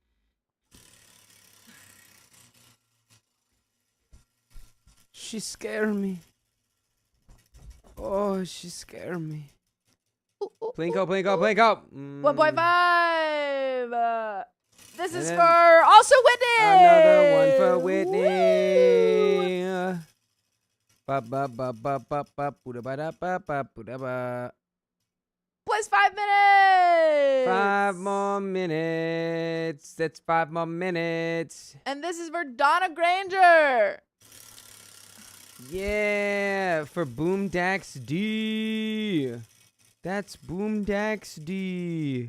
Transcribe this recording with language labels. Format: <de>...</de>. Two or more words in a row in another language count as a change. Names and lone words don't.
<en>She scared me. Oh, she scared me. Plinko, Plinko, Plinko. 1.5. This And is then for also Whitney. Another one for Woo! Whitney. Ba ba ba ba ba ba ba ba ba ba ba ba. Plus 5 minutes. 5 more minutes. That's 5 more minutes. And this is for Donna Granger. Yeah, for Boomdax D. That's Boomdax D.</en>